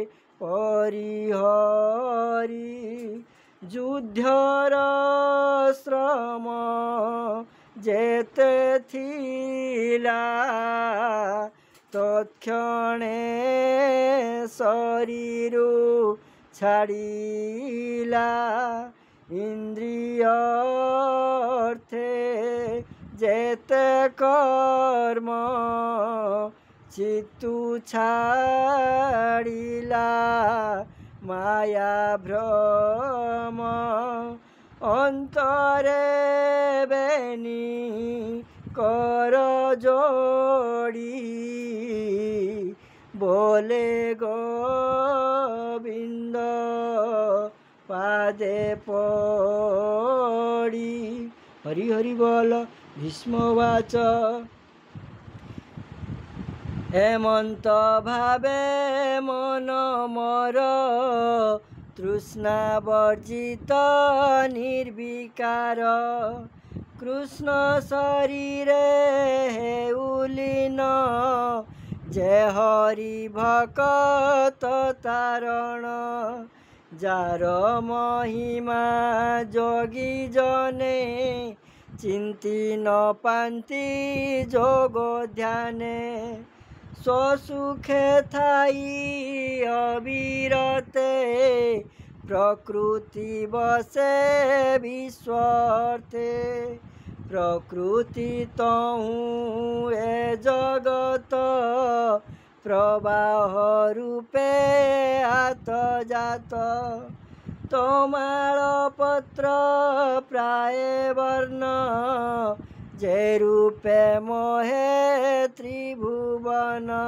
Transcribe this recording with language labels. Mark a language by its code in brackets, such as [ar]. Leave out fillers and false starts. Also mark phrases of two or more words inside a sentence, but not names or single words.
[or] ପରିହରୀ ଯୁଦ୍ଧର ଶ୍ରମ ଯେତେ ଥିଲା ତତ୍କ୍ଷଣେ ଶରୀରୁ ଛାଡ଼ିଲା ଇନ୍ଦ୍ରିୟ ଅର୍ଥେ ଯେତେ କର୍ମ ଚିତ୍ତୁ ଛାଡ଼ିଲା ମାୟା ଭ୍ରମ ଅନ୍ତରେ ବେନି କର ଯୋଡ଼ି ବୋଲେ ଗୋବିନ୍ଦ ପାଦେ ପଡ଼ି ହରି ହରି ବୋଲ ଭୀଷ୍ମବାଚ ହେମନ୍ତ ଭାବେ ମନ ମୋର ତୃଷ୍ଣା ବର୍ଜିତ ନିର୍ବିକାର କୃଷ୍ଣ ଶରୀରେ ହେଉଲୀନ ଯେ ହରି ଭକ୍ତ ତାରଣ ଯାର ମହିମା ଯୋଗୀ ଜନେ ଚିନ୍ତି ନ ପାନ୍ତି ଯୋଗ ଧ୍ୟାନେ ସ୍ୱସୁଖେ ଥାଇ ଅବିରତେ ପ୍ରକୃତି ବସେ ବିଶ୍ୱର୍ଥେ ପ୍ରକୃତି ତହୁ ଏ ଜଗତ ପ୍ରବାହ ରୂପେ ଆତ ଯାତ ତୋମାଲ ପତ୍ର ପ୍ରାୟ ବର୍ଣ୍ଣ ଯେ ରୂପେ ମୋହେ ତ୍ରିଭୁବନ